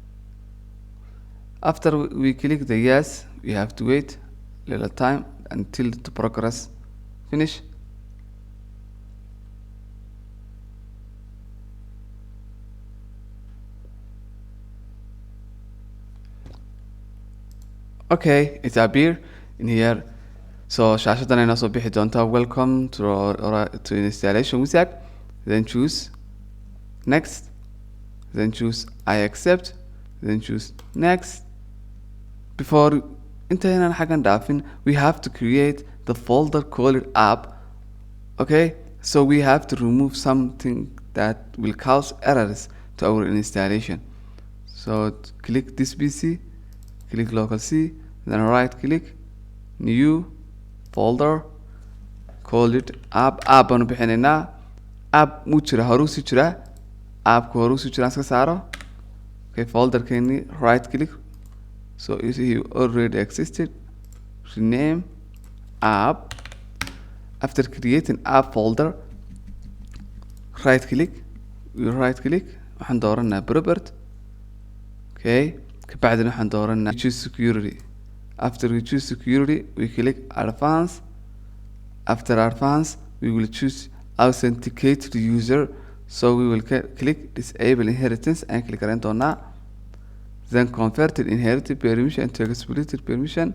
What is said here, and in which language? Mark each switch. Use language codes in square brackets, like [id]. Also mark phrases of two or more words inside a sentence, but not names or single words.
[en] After we click the yes, we have to wait a little time until the progress finish. Okay, it appear in here. [so] So shaashadan ayna soo bixi doontaa [en] welcome to installation wizard. Then choose next, then choose I accept, then choose next. [so] Before intaynan xaggan dhaafin, [en] we have to create the folder called app. Okay, so we have to remove something that will cause errors to our installation. So click this PC, click local C, then right click, new folder, call it app. [so] Aanu bixinaynaa. App muu jira, horuu si jira, appku horuu si jira iska saaro. [en] Okay, folder keeni right click, so you see you already existed, rename app. After creating app folder, right click, [so] waxaan dooranaa property. Okay, kabacdina waxaan dooranaa [en] choose security. After we choose security, we click advanced. After advanced, we will choose authenticate the user. So we will click disable inheritance and click on that. Then converted inherited permission to explicit permission.